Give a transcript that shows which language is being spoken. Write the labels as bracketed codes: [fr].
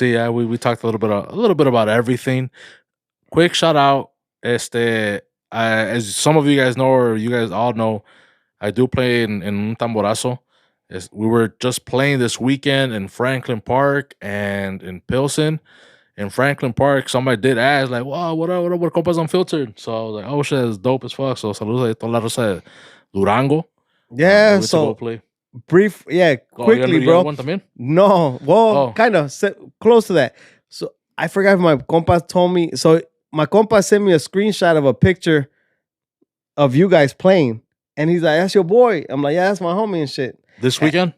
[en] We talked a little bit about everything. Quick shout out, as some of you guys know, or you guys all know, I do play in un tamborazo. We were just playing this weekend in Franklin Park and in Pilsen. In Franklin Park, somebody did ask, like, wow, what up, Compas Unfiltered? So I was like, oh shit, it's dope as fuck. [es] So saludos a toda la raza de Durango. [en] Yeah, so play. Brief, quickly, bro. One también? No, well, kind of close to that. So I forgot if my compa told me. So my compa sent me a screenshot of a picture of you guys playing. And he's like, that's your boy. I'm like, yeah, that's my homie and shit. This weekend?